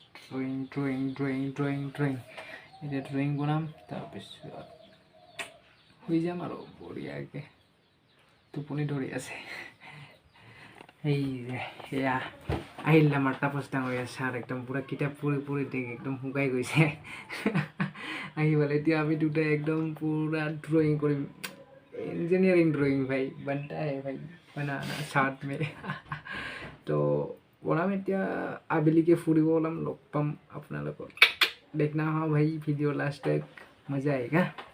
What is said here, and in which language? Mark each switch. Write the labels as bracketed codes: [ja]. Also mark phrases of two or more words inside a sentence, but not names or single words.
[as] ড্ৰয়িং এতিয়া ড্ৰয়িং বনাম তাৰপিছত শুই যাম আৰু বঢ়িয়াকৈ টোপনি ধৰি আছে এই যে সেয়া আহিল আমাৰ তাপস ডাঙৰীয়া ছাৰ একদম পুৰা কিতাপ পঢ়ি একদম শুকাই গৈছে আহি পালে এতিয়া আমি দুটাই একদম পুৰা ড্ৰয়িং কৰিম [hi] इंजीनियरिंग ड्राइंग भाई बनता है भाई बनाना साथ में तो [as] ওলাম এতিয়া আবেলিকে ফুৰিব ওলাম লগ পাম আপোনালোকক দেখনা [hi] हाँ भाई वीडियो लास्ट तक मजा आएगा